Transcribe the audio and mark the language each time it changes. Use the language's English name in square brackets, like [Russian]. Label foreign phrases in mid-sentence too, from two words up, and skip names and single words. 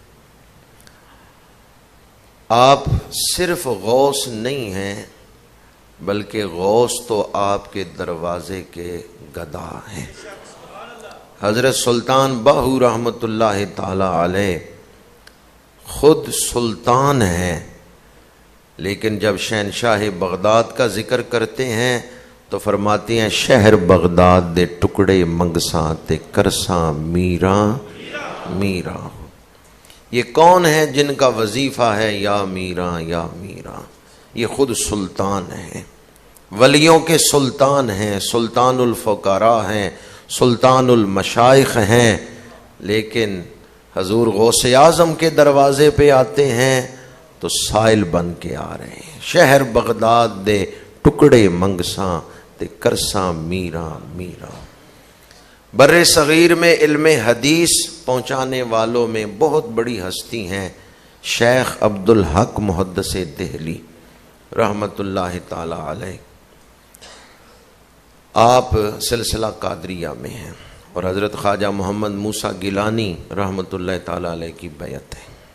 [Urdu] آپ صرف غوث نہیں ہیں بلکہ غوث تو آپ کے دروازے کے گدا ہیں۔ حضرت سلطان باہو رحمۃ اللہ تعالی علیہ خود سلطان ہیں، لیکن جب شہنشاہ بغداد کا ذکر کرتے ہیں تو فرماتے ہیں [Punjabi] شہر بغداد دے ٹکڑے منگساں تے کرساں میراں میراں۔ [Urdu] یہ کون ہے جن کا وظیفہ ہے یا میراں یا میراں؟ یہ خود سلطان ہیں، ولیوں کے سلطان ہیں، سلطان الفقراء ہیں، سلطان المشائخ ہیں، لیکن حضور غوث اعظم کے دروازے پہ آتے ہیں تو سائل بن کے آ رہے ہیں۔ [Punjabi] شہر بغداد دے ٹکڑے منگساں تے کرساں میراں میراں۔ [Urdu] بر صغیر میں علم حدیث پہنچانے والوں میں بہت بڑی ہستی ہیں شیخ عبدالحق محدث دہلی رحمۃ اللہ تعالی علیہ۔ آپ سلسلہ قادریہ میں ہیں اور حضرت خواجہ محمد موسیٰ گیلانی رحمۃ اللہ تعالی علیہ کی بیعت ہے۔